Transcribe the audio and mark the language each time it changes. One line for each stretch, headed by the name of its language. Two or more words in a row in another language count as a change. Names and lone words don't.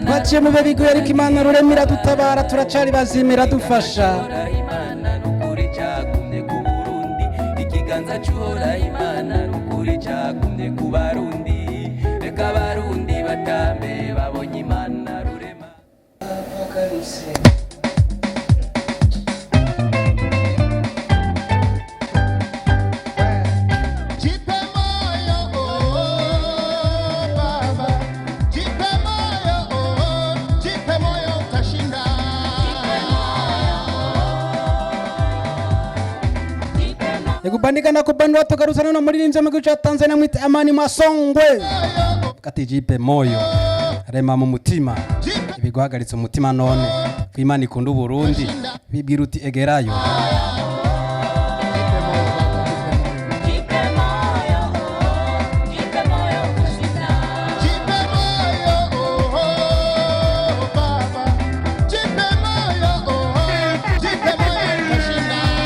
Rundi: Twaciye mu bihe bigoye ariko Imana rurema iradutabara, turacari bazima iradufasha. Imana nukuri cagumye ku Burundi, ikiganza c'uhora Imana nukuri cagumye ku Barundi, reka abarundi batambe babonye Imana rurema.
Swahili: Jipe moyo, oh, baba. Jipe moyo, oh, jipe moyo utashinda.
Rundi: Ekubandika na kubandwa tukarusana na muririmbyi mu gihugu ca Tanzania mwita Amani Masongwe. Kati
Swahili: jipe moyo
Rundi: rema mu mutima, ibiguhagaritse umutima none ko Imana ikunda Uburundi, bibwira uti egerayo.
Swahili: Jipe moyo, oh, baba. Jipe moyo, oh, jipe moyo utashinda.